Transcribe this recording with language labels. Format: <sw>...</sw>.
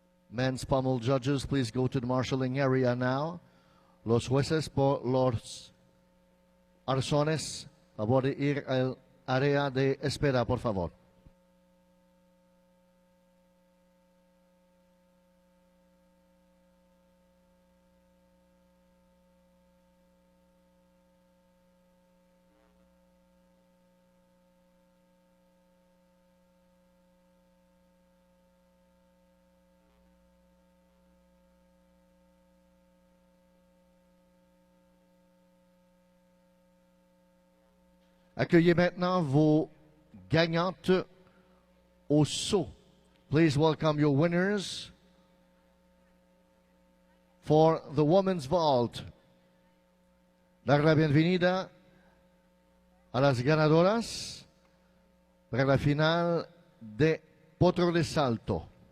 <en>Men's pommel judges, please go to the marshalling area now.</en> <es>Los jueces por los arzones, favor de ir al área de espera, por favor.</es> <fr>Accueillez maintenant vos gagnantes au saut.</fr> <en>Please welcome your winners for the women's vault.</en> <es>Dar la bienvenida a las ganadoras para la final de potro de salto.</es>